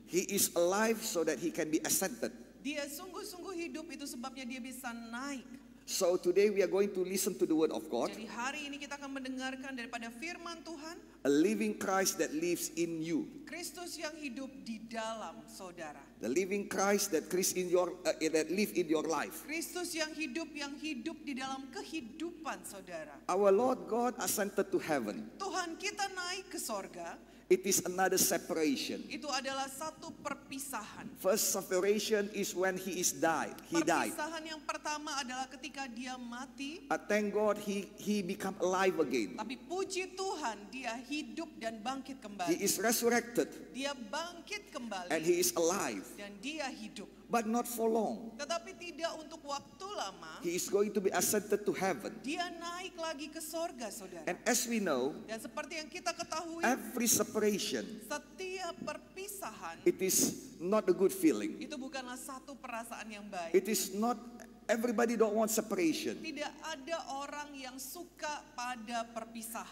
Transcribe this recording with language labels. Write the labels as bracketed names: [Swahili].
[English] He is alive so that he can be ascended. [Indonesian] Dia sungguh-sungguh hidup, itu sebabnya dia bisa naik. [English] So today we are going to listen to the Word of God, [Indonesian] Jadi hari ini kita akan mendengarkan daripada firman Tuhan, [English] a living Christ that lives in you. [Indonesian] Kristus yang hidup di dalam saudara. [English] The living Christ that that live in your life. [Indonesian] Kristus yang hidup di dalam kehidupan saudara. [English] Our Lord God ascended to heaven. [Indonesian] Tuhan kita naik ke sorga, [English] It is another separation. [Indonesian] itu adalah satu perpisahan. [English] First separation is when he died. [Indonesian] Perpisahan yang pertama adalah ketika dia mati, [English] Thank God he become alive again. [Indonesian] tapi puji Tuhan dia hidup dan bangkit [English] He [Indonesian] kembali. [English] is resurrected [Indonesian] Dia bangkit kembali [English] and he is alive, [Indonesian] dan dia hidup. [English] but not for long. [Indonesian] Tetapi tidak untuk waktu lama, [English] He is going to be ascended to heaven. [Indonesian] dia naik lagi ke sorga saudara. [English] And as we know, [Indonesian] Dan seperti yang kita ketahui, [English] every separation, [Indonesian] setiap perpisahan [English] it is not a good feeling. [Indonesian] itu bukanlah satu perasaan yang baik. [English] It is not, everybody don't want separation. [Indonesian] Tidak ada orang yang suka pada perpisahan.